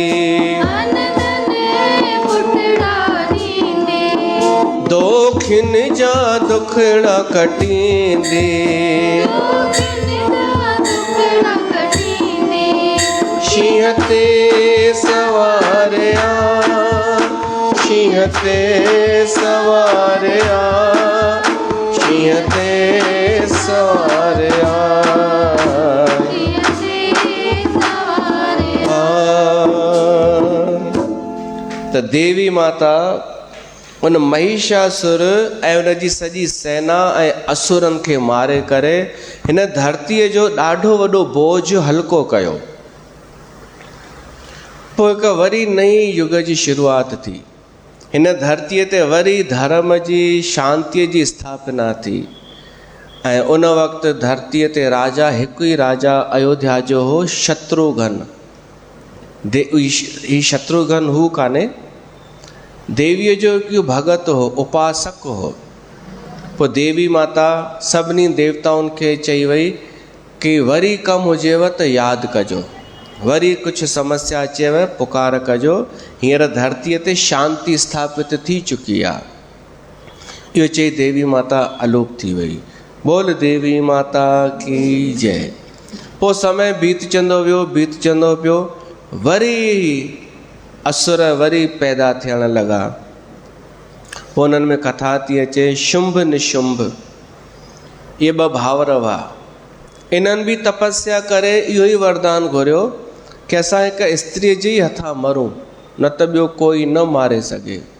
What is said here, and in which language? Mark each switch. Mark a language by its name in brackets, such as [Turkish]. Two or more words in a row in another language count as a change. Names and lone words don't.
[Sindhi] दोखिन जा दुखड़ा कटींदी। शींहं ते सवारिया, शींहं ते सवारिया, शींहं ते सवारिया। त देवी माता उन महिषासुर ऐं उनजी सॼी सेना ऐं असुरनि खे मारे करे हिन धरतीअ जो ॾाढो वॾो बोझ हल्को कयो। पोइ हिकु वरी नई युग जी शुरूआति थी। हिन धरतीअ ते वरी धर्म जी शांतीअ जी स्थापना थी। ऐं उन वक़्तु धरतीअ ते राजा हिकु ई राजा अयोध्या जो हो, शत्रुघ्न। ही शत्रुघ्न हू कान्हे, देवीअ जो हिकु भगत हो, उपासक हो। पोइ देवी माता सभिनी देवताउनि खे चई वई कि वरी कमु हुजेव त यादि कजो, वरी कुझु समस्या अचेव पुकार कजो, हींअर धरतीअ ते शांती स्थापित थी चुकी आहे। इहो चई देवी माता अलूप थी वई। [Hindi] बोल देवी माता की जय। [Sindhi] पोइ समय बीतजंदो वियो, वरी असुर वरी पैदा थियण लॻा। पोइ उन्हनि में कथा थी अचे, शुंभ निशुंभ, इहे ॿ भाउर हुआ। इन्हनि बि तपस्या करे इहो ई वरदान घुरियो कि असां हिकु स्त्रीअ जे ई हथां मरूं, न त ॿियो कोई न मारे सघे।